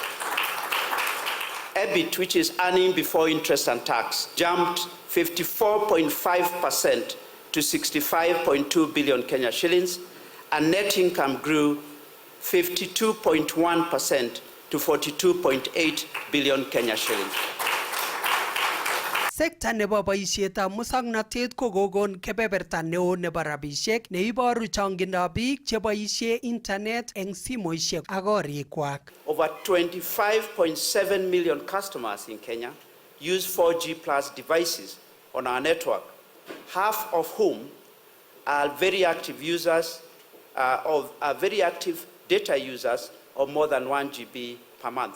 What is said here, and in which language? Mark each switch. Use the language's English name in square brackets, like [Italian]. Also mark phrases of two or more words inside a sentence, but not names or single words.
[English] EBIT, which is earning before interest and tax, jumped 54.5% to 65.2 billion Kenya shillings, and net income grew 52.1% to 42.8 billion Kenya shillings. [Kalenjin] Sekta nebo boisietab musoknotet ko kokon kebeberta neo nebo rabisiek neiboru chongindab biik cheboisie internet eng simoisiek ak korikwak. [English] Over 25.7 million customers in Kenya use 4G plus devices on our network, half of whom are very active users very active data users of more than 1 GB per month.